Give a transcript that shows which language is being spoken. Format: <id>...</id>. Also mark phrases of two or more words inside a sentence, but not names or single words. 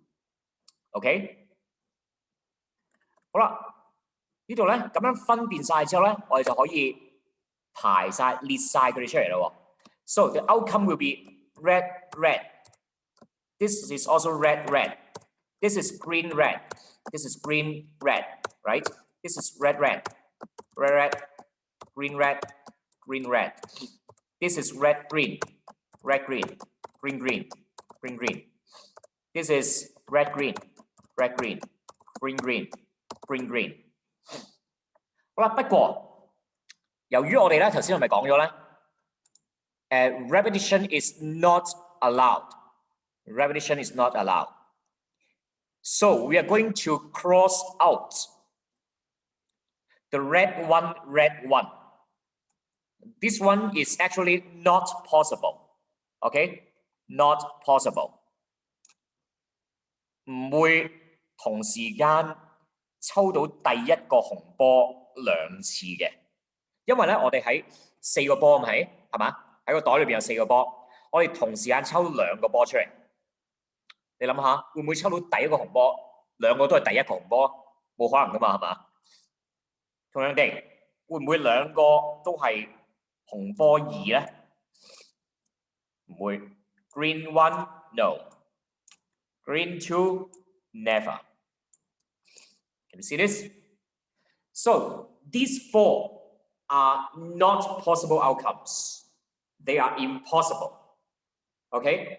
<yue>OK， 好啦，呢度咧咁樣分辨晒之後咧，我哋就可以排晒列晒佢哋出嚟啦。</yue> <en>So the outcome will be red, red. This is also red, red. This is green, red. This is green, red, right? This is red, red, red, red, green, red, green, red. This is red, green, red, green, green, green, green, green. This is red, green, red, green, green, green, green, green.</en> <yue>好啦，不過由於我哋咧頭先係咪講咗咧 ？</yue> <en>repetition is not allowed. Repetition is not allowed. So we are going to cross out the red one. This one is actually not possible. Okay, not possible.</en> <yue>唔會同時間抽到第一個紅波兩次嘅，因為咧我哋喺4個波係嘛？喺個袋裏邊有4個波，我哋同時間抽2個波出嚟。你諗下，會唔會抽到第一個紅波？兩個都係第一個紅波，冇可能噶嘛，係嘛？同樣地，會唔會兩個都係紅波2咧？</yue> <en>唔會。Green 1 no. Green 2 never. Can you see this? So these 4 are not possible outcomes. They are impossible. Okay?</en>